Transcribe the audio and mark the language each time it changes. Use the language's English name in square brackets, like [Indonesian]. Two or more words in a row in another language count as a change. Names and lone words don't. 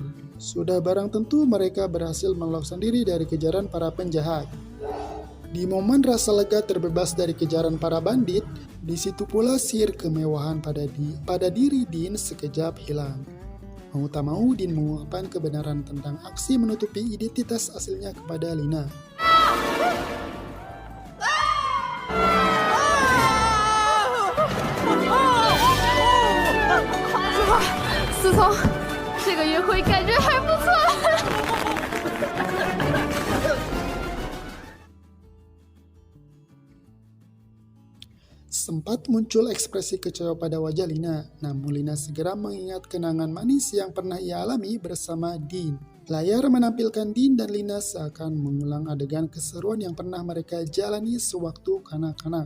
[Indonesian] Sudah barang tentu mereka berhasil meloloskan diri dari kejaran para penjahat. Di momen rasa lega terbebas dari kejaran para bandit, di situ pula sihir kemewahan pada diri Din sekejap hilang. Mau tak mau, Din mengungkapkan kebenaran tentang aksi menutupi identitas aslinya kepada Lina. [Chinese] 思聪，这个约会感觉还不错。 [Indonesian] Sempat muncul ekspresi kecewa pada wajah Lina, namun Lina segera mengingat kenangan manis yang pernah ia alami bersama Din. Layar menampilkan Din dan Lina seakan mengulang adegan keseruan yang pernah mereka jalani sewaktu kanak-kanak.